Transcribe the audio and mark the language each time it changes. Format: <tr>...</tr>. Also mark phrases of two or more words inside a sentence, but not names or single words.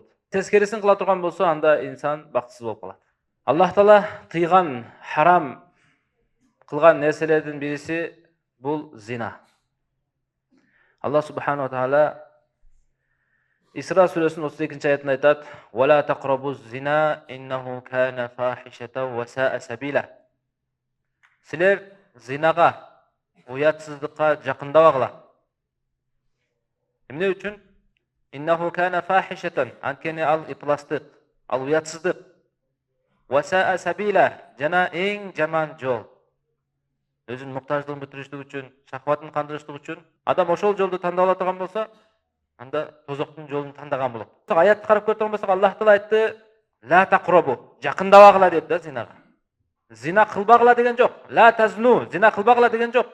<ky>Тескерисин кыла турган болсо, анда инсан бактысыз болуп калат. Аллах Таала тыйган, харам кылган нерселердин бириси бул зина. Аллах</ky> <ar>سبحانه تعالى</ar> <ky>Исра сүрөсүнүн 32-аятында айтат:</ky> <ar>"ولا تقربوا الزنا إنه كان فاحشة وساء سبيلا."</ar> <ky>Силер зинага, уятсыздыкка жакындабагыла. Эмне үчүн?</ky> <ar>إنه كان فاحشة,</ar> <ky>анткени ал ыпластык, ал уятсыздык.</ky> <ar>وساء سبيلا,</ar> <ky>жана эң жаман жол. Өзүнүн муктаждыгын бүтүрүштүк үчүн, шахватын кандырыштык үчүн адам ошол жолду тандап ала турган болсо, анда тозоктун жолун тандаган болот. Аятты карап көрсөң болсок, Аллах Таала айтты:</ky> <ar>"لا تقربوا",</ar> <ky>жакындабагыла деп да зинага. Зина кылбагыла деген жок.</ky> <ar>لا تزنوا,</ar> <ky>зина кылбагыла деген жок.</ky>